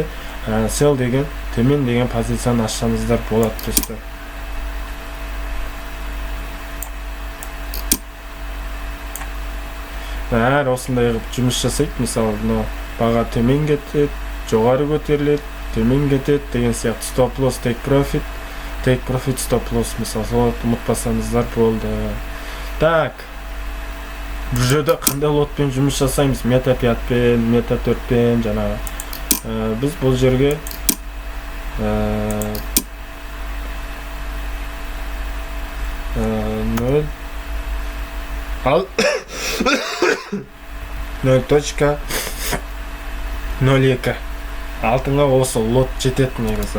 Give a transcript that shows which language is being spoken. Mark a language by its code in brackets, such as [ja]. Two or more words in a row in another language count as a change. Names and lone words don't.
[kk] Сел деген төмен деген позицияны ашсаңыздар болады достар. Әр осындай қылып жұмыс жасайды. Мысалы, баға төмен кетеді, жоғары көтеріледі, төмен кетеді деген сияқты. [en] Stop loss, take profit, stop loss. [kk] Мысалы, соларды ұмытпасаңыздар болды. Так, бұл жерде қандай лотпен жұмыс жасаймыз? Мета 5пен, мета 4пен, жаңағы. Біз бұл жерге ал 0.02 алтынға осы лот жетеді негізі.